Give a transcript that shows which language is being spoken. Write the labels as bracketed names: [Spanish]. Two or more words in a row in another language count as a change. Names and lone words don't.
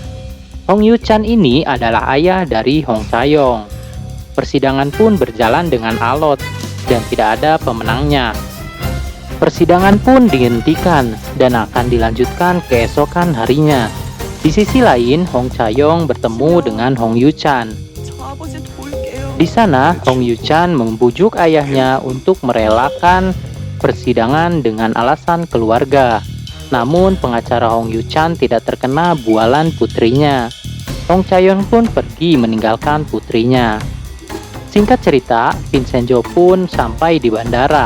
[Indonesian] Hong Yu-chan ini adalah ayah dari Hong Chae-yong. Persidangan pun berjalan dengan alot dan tidak ada pemenangnya. Persidangan pun dihentikan dan akan dilanjutkan keesokan harinya. Di sisi lain, Hong Chae-yong bertemu dengan Hong Yu-chan. [Korean] 저 아버지 도울게요. [Indonesian] Di sana, Hong Yu-chan membujuk ayahnya untuk merelakan persidangan dengan alasan keluarga. Namun, pengacara Hong Yu-chan tidak terkena bualan putrinya. Hong Chaeyoung pun pergi meninggalkan putrinya. Singkat cerita, Vincenzo pun sampai di bandara.